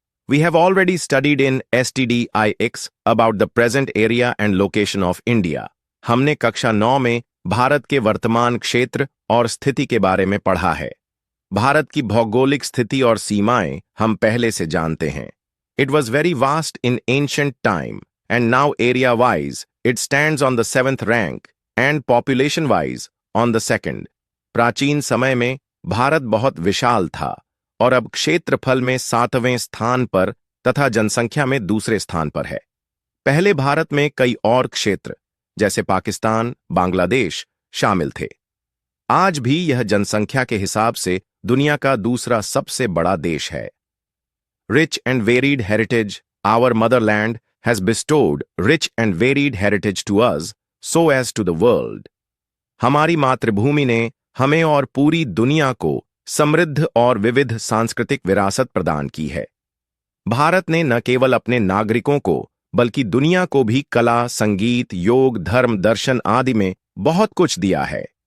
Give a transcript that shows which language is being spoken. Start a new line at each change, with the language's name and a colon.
English: We have already studied in STDIX about the present area and location of India.
Hindi: हमने कक्षा 9 में भारत के वर्तमान क्षेत्र और स्थिति के बारे में पढ़ा है। भारत की भौगोलिक स्थिति और सीमाएं हम पहले से जानते हैं।
English: It was very vast in ancient time, and now area-wise, it stands on the 7th rank, and population-wise, on the 2nd.
Hindi: प्राचीन समय में भारत बहुत विशाल था और अब क्षेत्रफल में 7वें स्थान पर तथा जनसंख्या में दूसरे स्थान पर है। पहले भारत में कई और क्षेत्र जैसे पाकिस्तान, बांग्लादेश शामिल थे। आज भी यह जनसंख्या के हिसाब से दुनिया का दूसरा सबसे बड़ा देश है।
English: Rich and varied heritage, our motherland has bestowed rich and varied heritage to us, so as to the world.
Hindi: हमारी मातृभूमि ने हमें और पूरी दुनिया को समृद्ध और विविध सांस्कृतिक विरासत प्रदान की है। भारत ने न केवल अपने नागरिकों को बल्कि दुनिया को भी कला, संगीत, योग, धर्म, दर्शन आदि में बहुत कुछ दिया है।